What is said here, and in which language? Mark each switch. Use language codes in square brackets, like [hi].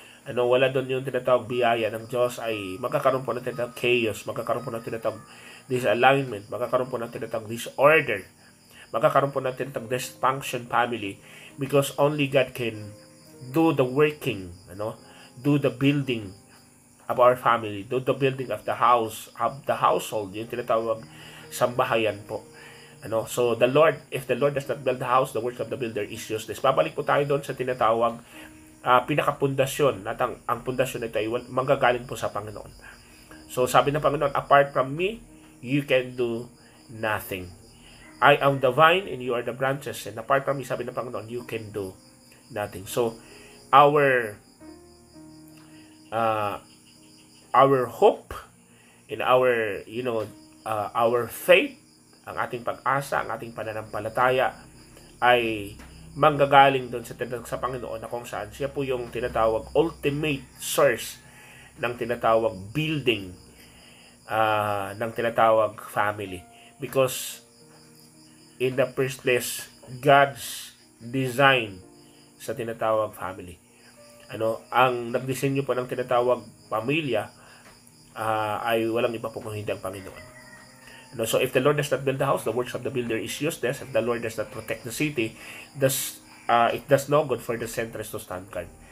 [tl] wala doon yung tinatawag biyaya ng Diyos, ay magkakaroon po ng tinatawag chaos, magkakaroon po ng tinatawag disalignment, magkakaroon po ng tinatawag disorder, magkakaroon po ng tinatawag dysfunction family, [en] because only God can do the working, do the building of our family, do the building of the house, of the household, [tl] yung tinatawag sambahayan po. [en] So the Lord, if the Lord does not build the house, the work of the builder is useless. [tl] Babalik po tayo doon sa tinatawag pinakapundasyon, at ang pundasyon nito ay manggagaling po sa Panginoon. [en] So [tl] sabi ng Panginoon, [en] apart from me, you can do nothing. I am the vine and you are the branches, and apart from me, [tl] sabi ng Panginoon, [en] you can do nothing. So our hope in our faith, [tl] ang ating pag-asa, ang ating pananampalataya ay manggagaling doon sa Panginoon, na kung saan siya po yung tinatawag ultimate source ng tinatawag building ng tinatawag family. [en] Because in the first place, God's design sa tinatawag family. [tl] Ang nagdisenyo po ng tinatawag pamilya ay walang iba po kung hindi ang Panginoon. [en] So if the Lord does not build the house, the works of the builder is useless. If the Lord does not protect the city, it does no good for the sentries to stand guard.